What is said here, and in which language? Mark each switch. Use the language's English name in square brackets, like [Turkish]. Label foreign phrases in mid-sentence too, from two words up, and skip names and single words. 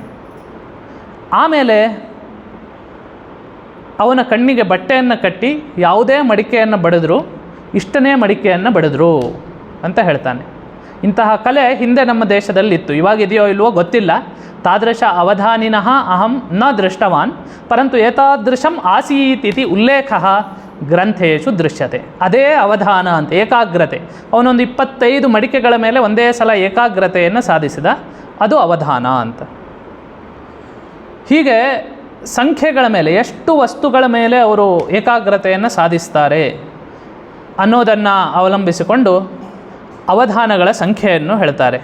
[Kannada] ಆಮೇಲೆ ಅವನ ಕಣ್ಣಿಗೆ ಬಟ್ಟೆಯನ್ನು ಕಟ್ಟಿ ಯಾವುದೇ ಮಡಿಕೆಯನ್ನು ಬಡಿದ್ರು ಇಷ್ಟನೇ ಮಡಿಕೆಯನ್ನು ಬಡಿದ್ರು ಅಂತ ಹೇಳ್ತಾನೆ. ಇಂತಹ ಕಲೆ ಹಿಂದೆ ನಮ್ಮ ದೇಶದಲ್ಲಿತ್ತು, ಇವಾಗಿದೆಯೋ ಇಲ್ವೋ ಗೊತ್ತಿಲ್ಲ. [Sanskrit] ತಾದೃಶ ಅವಧಾನಿನಃ ಅಹಂ ನ ದೃಷ್ಟವಾನ್, ಪರಂತು ಏತಾದೃಶಂ ಆಸೀತ್ ಇತಿ ಉಲ್ಲೇಖಃ ಗ್ರಂಥೇಶು ದೃಶ್ಯತೆ. [Kannada] ಅದೇ ಅವಧಾನ ಅಂತ, ಏಕಾಗ್ರತೆ. ಅವನೊಂದು 25 ಮಡಿಕೆಗಳ ಮೇಲೆ ಒಂದೇ ಸಲ ಏಕಾಗ್ರತೆಯನ್ನು ಸಾಧಿಸಿದ, ಅದು ಅವಧಾನ ಅಂತ. ಹೀಗೆ ಸಂಖ್ಯೆಗಳ ಮೇಲೆ, ಎಷ್ಟು ವಸ್ತುಗಳ ಮೇಲೆ ಅವರು ಏಕಾಗ್ರತೆಯನ್ನು ಸಾಧಿಸ್ತಾರೆ ಅನ್ನೋದನ್ನು ಅವಲಂಬಿಸಿಕೊಂಡು ಅವಧಾನಗಳ ಸಂಖ್ಯೆಯನ್ನು ಹೇಳ್ತಾರೆ.